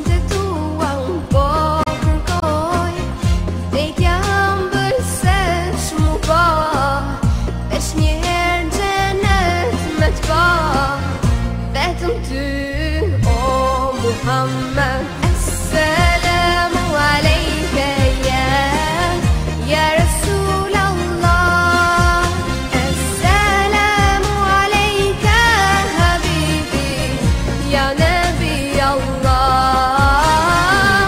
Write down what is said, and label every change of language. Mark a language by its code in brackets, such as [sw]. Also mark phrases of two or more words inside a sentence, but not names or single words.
[sq] të tua unë po kërkoj, vdekja ëmbël se shmu po, veç një herë në xhenet me t'pa, vetëm ty o Muhammed. [ar] السلام عليك يا رسول الله السلام عليك حبيبي يا نبي الله.